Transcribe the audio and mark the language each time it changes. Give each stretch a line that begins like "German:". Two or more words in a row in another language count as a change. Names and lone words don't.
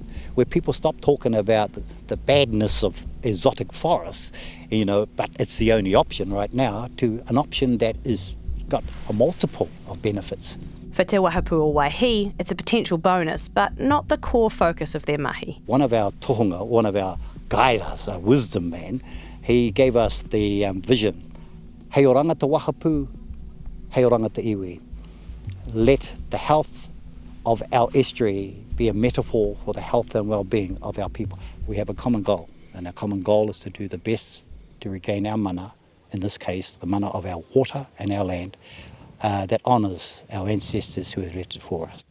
English: Where people stop talking about the badness of exotic forests, but it's the only option right now, to an option that is got a multiple of benefits. For Te Wahapu o Waihi, it's a potential bonus, but not the core focus of their mahi. One of our tohunga, one of our guides, our wisdom man, he gave us the vision.
Māori: Hei oranga te wahapu, hei oranga te iwi.
English: Let the health of our estuary be a metaphor for the health and well-being of our people. We have a common goal, and our common goal is to do the best to regain our mana, in this case, the mana of our water and our land, that honours our ancestors who have left it for us.